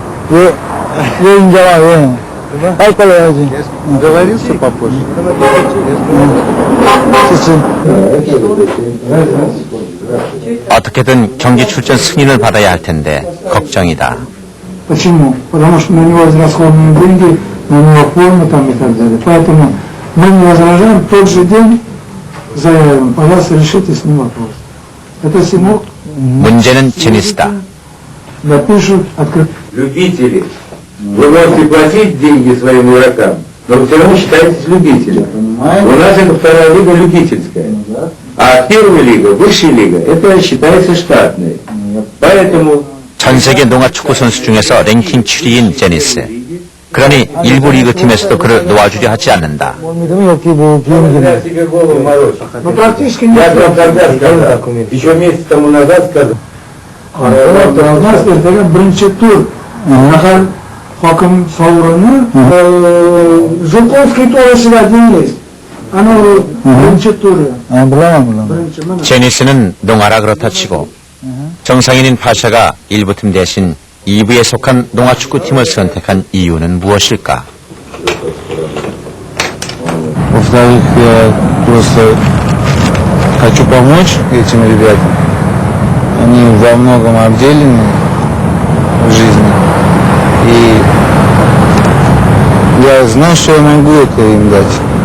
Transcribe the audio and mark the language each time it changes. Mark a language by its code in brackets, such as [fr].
[ko] 왜 인자와 왜? 빨리빨리 해야지. [ru] Договорился попозже. [ko] 어떻게든 경기 출전 승인을 받아야 할 텐데 걱정이다. [ru] Почему? Потому что на него израсходованы деньги, на него форма там и так далее. Поэтому мы не возражаем, тот же день заявим, пожалуйста, решите с ним вопрос. Это Симок [ko] 문제는 제니스다. [ru] напишут открыто. Любители. Вы можете платить деньги своим игрокам, но вы все равно считаетесь любителем. У нас это вторая лига любительская. А первая лига, высшая лига, это считается штатной. Поэтому [ko] 전 세계 농아축구 선수 중에서 랭킹 7위인 제니스. 그러니 일부 리그팀에서도 그를 놓아주려 하지 않는다. 믿으면 여기 뭐 비행기는. [ru] себе голову морочь. Ну практически Я нет. вам тогда сказал, еще месяц тому назад сказал. Вот, у нас [uz] ertaga birinchi tur nahar hokim sovrini Жуковский to'g'risida [ru] один есть. [uz] Ana birinchi turi. Bilaman. Birinchi mana. [ko] 제니스는 농아라 그렇다 치고 정상인인 파샤가 1부팀 대신 2부에 속한 농아축구팀을 선택한 이유는 무엇일까? [ru] Во-вторых, я просто хочу помочь этим ребятам. Они во многом обделены в жизни. И я знаю, что я могу это им дать.